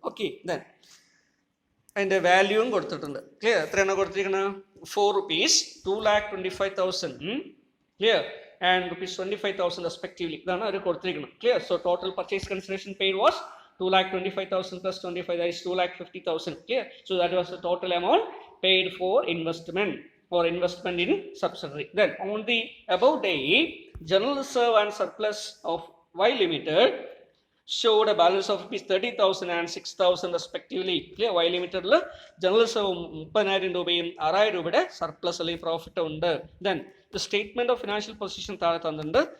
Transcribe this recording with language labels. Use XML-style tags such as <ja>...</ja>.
<ml>Okay, then അതിൻ്റെ വാല്യൂവും കൊടുത്തിട്ടുണ്ട്. Clear? എത്രയാണ് കൊടുത്തിരിക്കുന്നത്? ₹4, 2,25,000. ക്ലിയർ?</ml> <en>and ₹25,000 respectively.</en> <ml>ഇതാണ് അവർ കൊടുത്തിരിക്കുന്നത്. Clear?</ml> <en>So total purchase consideration paid was 2,25,000 plus 25, that is 2,50,000. Clear? So that was the total amount paid for investment or investment in subsidiary. Then on the above date, general reserve and surplus of Y limited showed a balance of ₹30,000 and 6,000 respectively. Clear?</en> <ml>Y limited general reserve 30,000 രൂപയും 6,000 രൂപയുടെ surplus അല്ലെങ്കിൽ profit ഉണ്ട്.</ml> <en>Then the statement of financial position</en> <ml>താഴെ തന്നിട്ടുണ്ട്.</ml>